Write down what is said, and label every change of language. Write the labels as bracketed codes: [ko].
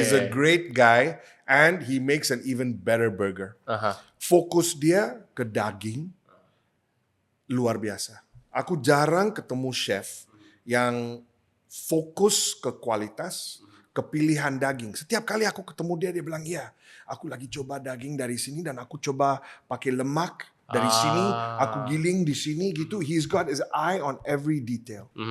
[en] He's a great guy and he makes an even better burger. Aha. [id] Fokus dia ke daging luar biasa. Aku jarang ketemu chef yang fokus ke kualitas, ke pilihan daging. Setiap kali aku ketemu dia, dia bilang, iya, aku lagi coba daging dari sini dan aku coba pakai lemak dari sini, aku giling di sini gitu. [en] He's got his eye on every detail.